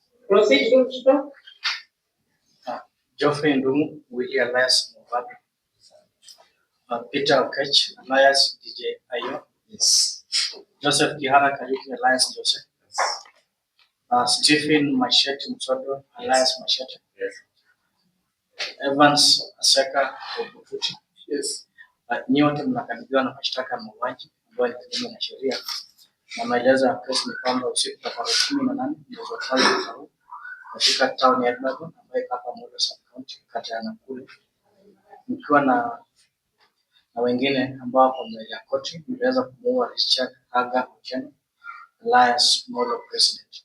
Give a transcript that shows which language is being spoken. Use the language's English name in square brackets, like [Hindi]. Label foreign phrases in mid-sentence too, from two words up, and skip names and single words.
[English] Proceed, Ruto. Geoffrey Ndumu, Willie alias Mubadu, Peter Okech alias DJ Ayo, Yes. Joseph Kihara Kariuki alias Joseph, Stephen Masheti Msodo alias Masheti, Yes. Evans Aseka Obututi. Yes. [Swahili] Nyote mnakabiliwa na mashtaka ya mauaji ambayo ni kinyume na sheria, na maelezo ya kesi ni kwamba usiku wa tarehe 18 mwezi wa kwanza mwaka huu katika town ya Edmonton ambayo iko hapa Molo sub-county kata ya Nakuru, mkiwa na wengine ambao wako mbele ya koti mliweza kumuua Richard Haga Otieno alias Molo President.